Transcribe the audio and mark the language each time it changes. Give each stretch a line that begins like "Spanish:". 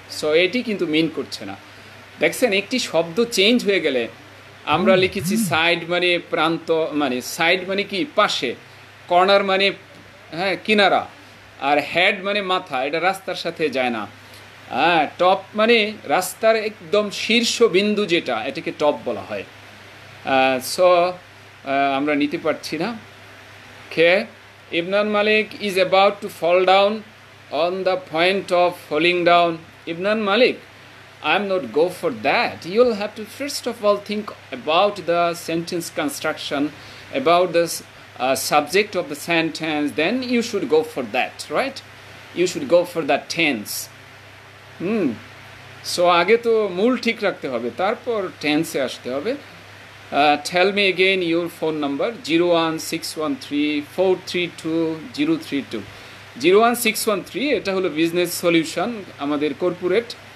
Bangla: So এটি কিন্তু মিন করছে না। দেখছেন, একটি শব্দ চেঞ্জ হয়ে গেলে আমরা লিখেছি সাইড মানে প্রান্ত, মানে সাইড মানে কি পাশে, কর্নার মানে হ্যাঁ কিনারা, আর হেড মানে মাথা, এটা রাস্তার সাথে যায় না। হ্যাঁ, টপ মানে রাস্তার একদম শীর্ষ বিন্দু যেটা, এটাকে টপ বলা হয়। সো আমরা নিতে পারছি না।
English: খে Ibn Malik is about to fall down on the point of falling down. Ibn Malik, I'm not go for that. You'll have to first of all think about the sentence construction, about the subject of the sentence, then you should go for that, right? You should go for that tense.
Bangla: So আগে তো মূল ঠিক রাখতে হবে, তারপর টেন্সে আসতে হবে।
English: Tell me again your phone number, 01613-432-032.
Bangla: 01613 এটা হলো বিজনেস সলিউশন, আমাদের কর্পোরেট।